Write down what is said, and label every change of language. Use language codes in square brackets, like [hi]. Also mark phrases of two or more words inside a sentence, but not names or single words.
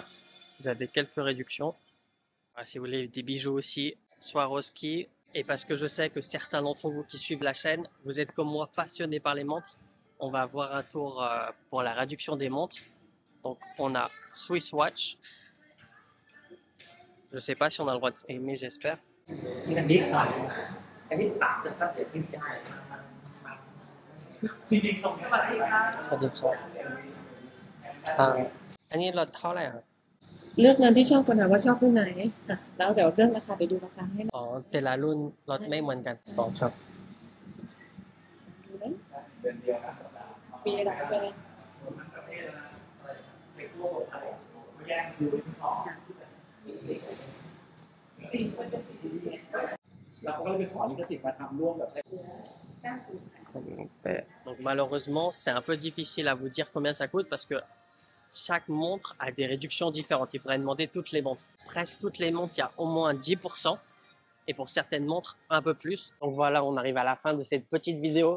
[fr] Vous avez quelques réductions. Voilà, si vous voulez des bijoux aussi, Swarovski. Et parce que je sais que certains d'entre vous qui suivent la chaîne, vous êtes comme moi passionnés par les montres, on va avoir un tour pour la réduction des montres. Donc on a Swiss Watch. Je ne sais pas si on a le droit de filmer, j'espère. [th] อันนี้ลดเท่าไหร่ครับ เลือกงานที่ชอบก่อนนะว่าชอบรุ่นไหนค่ะแล้วเดี๋ยวเรื่องราคาเดี๋ยวดูราคาให้นะ อ๋อแต่ละรุ่นลดไม่เหมือนกันอ๋อครับ ดูนะปีอะไรไปเลย แล้วเขาก็เลยไปขอลิขสิทธิ์มาทำร่วมกับ [fr] Donc malheureusement, c'est un peu difficile à vous dire combien ça coûte parce que chaque montre a des réductions différentes. Il faudrait demander toutes les montres. Presque toutes les montres, il y a au moins 10%. Et pour certaines montres, un peu plus. Donc voilà, on arrive à la fin de cette petite vidéo.